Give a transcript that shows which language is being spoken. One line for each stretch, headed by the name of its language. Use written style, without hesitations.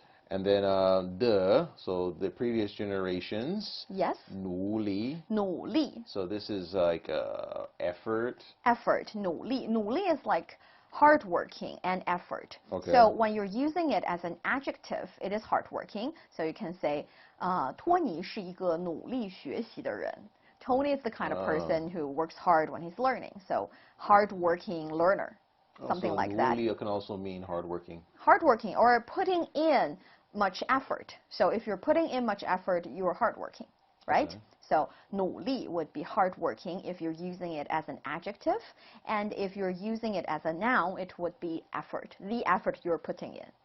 English: And then so the previous generations. Yes.
Chinese: 努力. 努力.
English: So this is like effort. Effort, 努力. 努力 is like hardworking and effort. Okay. So when you're using it as an adjective, it is hardworking. So you can say,
Chinese: 托尼是一个努力学习的人.
English: Tony is the kind of person who works hard when he's learning. So hardworking learner, something like that. So can also mean hardworking. Hardworking or putting in much effort. So if you're putting in much effort, you're hardworking, right? Okay. So 努力 would be hardworking if you're using it as an adjective, and if you're using it as a noun, it would be effort, the effort you're putting in.